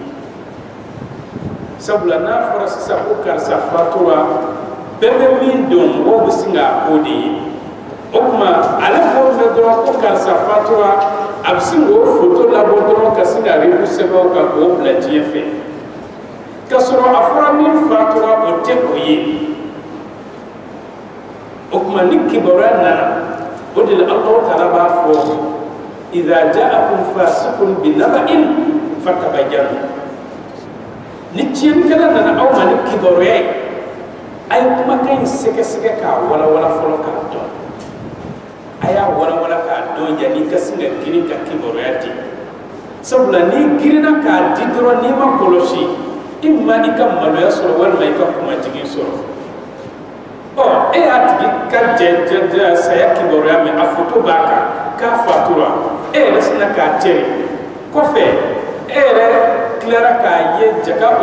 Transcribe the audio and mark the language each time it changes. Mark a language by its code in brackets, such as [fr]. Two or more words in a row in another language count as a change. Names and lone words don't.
[bm] sabula n'a fɔra sisan ko karisa fatura bɛɛ bɛ min dɔn mɔgɔw bɛ sin k'a ko de ye o tuma ale b'o mɛn dɔrɔn ko karisa fatura a bɛ sin k'o foto labɔ dɔrɔn ka sin ka ripu sɛbɛnw kan k'o bila diɲɛ fɛ ka sɔrɔ a fɔra min fatura o tɛ o ye o tuma ni kibaruya nana o de la Alahu Taala b'a fɔ [ar] إذا جاءكم فاسق بنبإ فتبينوا [bm] ni tiɲɛnikɛla nana aw ma ni kibaruya ye a ye kumakan in sɛgɛsɛgɛ k'a walawala fɔlɔ k'a dɔn a y'a walawala k'a dɔn yanni ka sin ka girin ka kibaruya di sabula n'i girinna k'a di dɔrɔn n'i ma kɔlɔsi i ma i ka maloya sɔrɔ walima i ka kumajigin sɔrɔ e y'a tigi ka jɛ saya kibaruya mɛn a foto b'a kan k'a fatura e yɛrɛ sinna k'a cɛri kɔfɛ e yɛrɛ tilara k'a ye jaka o